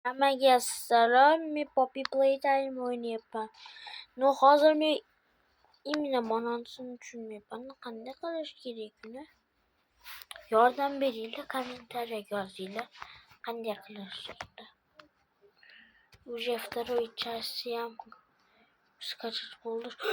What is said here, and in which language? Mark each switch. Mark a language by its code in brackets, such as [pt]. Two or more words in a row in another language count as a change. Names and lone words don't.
[uz] Hammaga assalom, men Poppy Playtime o'ynayapman. Hozir men imla ma'nosini tushunmayapman. Qanday qilish kerak uni? Yordam beringlar, kommentariyaga yozinglar. Qanday qilish kerak? [ru] Уже второй час'yam скачать bo'ldi.